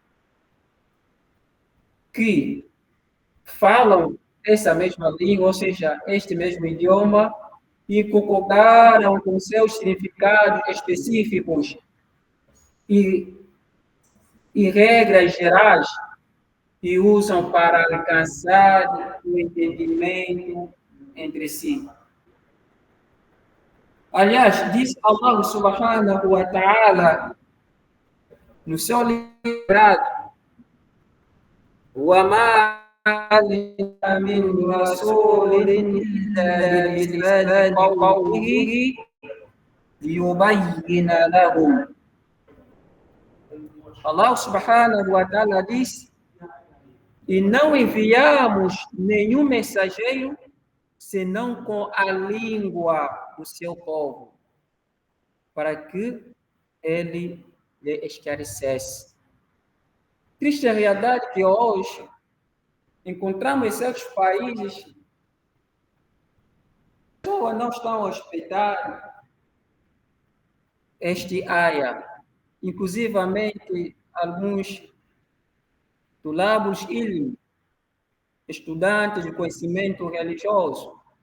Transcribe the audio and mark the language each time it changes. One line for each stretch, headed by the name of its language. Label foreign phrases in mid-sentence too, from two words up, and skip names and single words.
Portuguese: que falam essa mesma língua, ou seja, este mesmo idioma, e concordaram com seus significados específicos e regras gerais e usam para alcançar o entendimento entre si. Aliás, diz Allah
Arabic: سبحانه وتعالى
Portuguese: no seu livro:
Arabic: وَمَا مِنْ رَسُولٍ إِلَّا بِلِسَانِ قَوْمِهِ لِيُبَيِّنَ لَهُمْ.
Portuguese: Allah
Arabic: سبحانه وتعالى
Portuguese: diz: e não enviamos nenhum mensageiro senão com a língua do seu povo, para que ele lhe esclarecesse. Triste a realidade que hoje encontramos em certos países, pessoas não estão a respeitar este área, inclusivamente alguns
Arabic: طلاب العلم,
Portuguese: estudantes de conhecimento religioso,